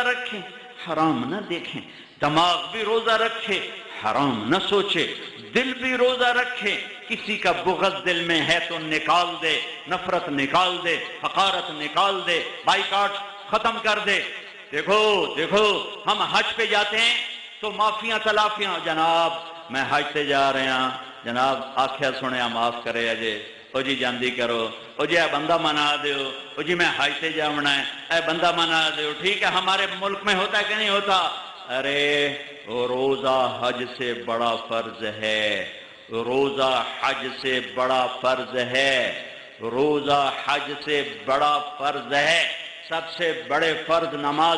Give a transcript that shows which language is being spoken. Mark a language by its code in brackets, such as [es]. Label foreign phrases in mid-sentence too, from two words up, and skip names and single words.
[ur] رکھیں حرام نہ دیکھیں دماغ بھی روزہ رکھے حرام نہ سوچے دل بھی روزہ رکھے کسی کا بغض دل میں ہے تو نکال دے نفرت نکال دے حقارت نکال دے بائیکاٹ ختم کر دے دیکھو دیکھو ہم حج پہ جاتے ہیں تو [pa] معافیاں تلافیاں جناب میں حج تے جا رہے ہیں جناب آکھیا سنیا معاف کرے اجے او جی جاندی کرو او جی اے بندہ منا دیو [ur] او جی میں حج تے جاونا ہے اے بندہ منا دیو ٹھیک ہے ہمارے ملک میں ہوتا ہے کہ نہیں ہوتا ارے روزہ حج سے بڑا فرض ہے روزہ حج سے بڑا فرض ہے روزہ حج سے بڑا فرض ہے سب سے بڑے فرض نماز